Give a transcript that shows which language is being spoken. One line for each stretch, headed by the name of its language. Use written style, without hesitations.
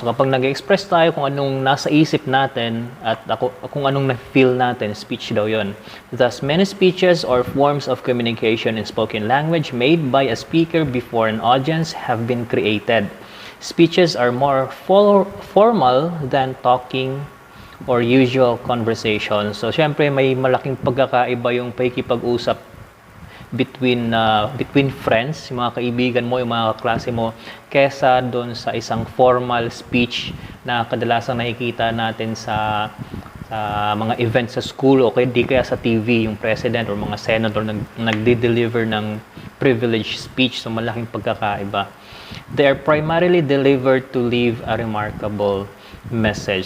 Filipino: So kapag nag-express tayo kung anong nasa isip natin at kung anong na-feel natin, speech daw yon.
English: Thus, many speeches or forms of communication in spoken language made by a speaker before an audience have been created. Speeches are more formal than talking or usual conversation.
Filipino: So, syempre, may malaking pagkakaiba yung pakikipag-usap
English: between friends,
Filipino: yung mga kaibigan mo, yung mga kaklase mo, kesa doon sa isang formal speech na kadalasang nakikita natin sa mga events sa school o kaya sa TV, yung president or mga senator nagde-deliver ng privilege speech. So malaking pagkakaiba.
English: They are primarily delivered to leave a remarkable message.